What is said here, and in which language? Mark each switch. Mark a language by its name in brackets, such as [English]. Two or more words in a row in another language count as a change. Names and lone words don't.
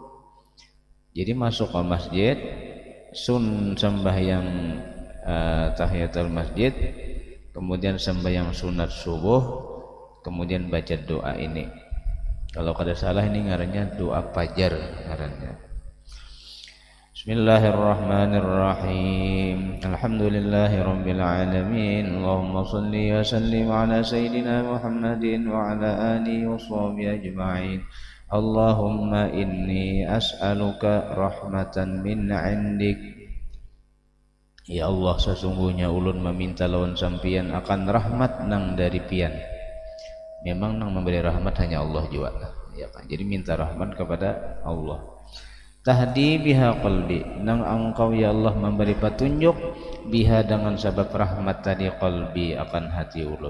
[Banjar] Jadi masuk ke masjid sembahyang tahiyatul masjid, kemudian sembahyang sunat subuh, kemudian baca doa ini. Kalau kada salah ini ngarannya doa fajar ngarannya. [Arabic] بسم الله الرحمن الرحيم. الحمد لله رب العالمين. اللهم صل وسلم على سيدنا محمد وعلى آله وصحبه أجمعين. اللهم إني أسألك رحمة من عندك. [Banjar] Ya Allah, sesungguhnya ulun meminta lawan sampian akan rahmat nang dari pian. Memang nang memberi rahmat hanya Allah juga, ya kan? Jadi minta rahmat kepada Allah. [Arabic] تهدي بها قلبي, [Banjar] nang engkau ya Allah memberi petunjuk biha dengan sebab rahmat tadi qalbi akan hati ulun.